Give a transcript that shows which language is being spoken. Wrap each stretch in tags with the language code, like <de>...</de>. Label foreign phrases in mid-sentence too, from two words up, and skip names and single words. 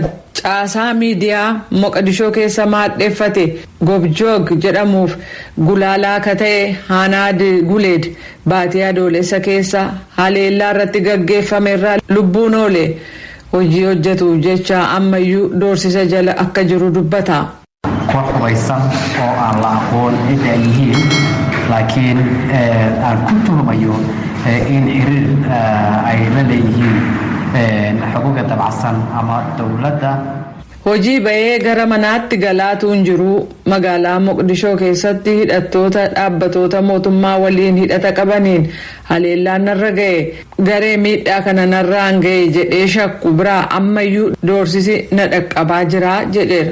<om>Caasaa miidiyaa Moqdishoo keessa maadheeffate Gobjoog jedhamuuf gulaalaa akka ta'e Hanaad Guleed baatii adoolessa keessa haleellaa irratti gaggeeffame irraa lubbuun oole. Hojii hojjetuuf jecha ammayyuu doorsisa jala akka jiru dubbata.</om> <so>Koox hubaysan oo aan la aqoon cidda ay yihiin laakiin aan ku tuhumayo in xiriir ay la leeyihiin xuquuqda dabacsan ama dowladda.</so> <om>Hojii bahee gara manaatti galaatuu hin jiru. Magaalaa Moqdishoo keessatti hidhattoota dhaabbatoota mootummaa waliin hidhata qabaniin haleellaan narra ga'e garee miidhaa kana narraan ga'e jedhee shakku biraa ammayyuu doorsisi na dhaqqabaa jira jedheera.</om>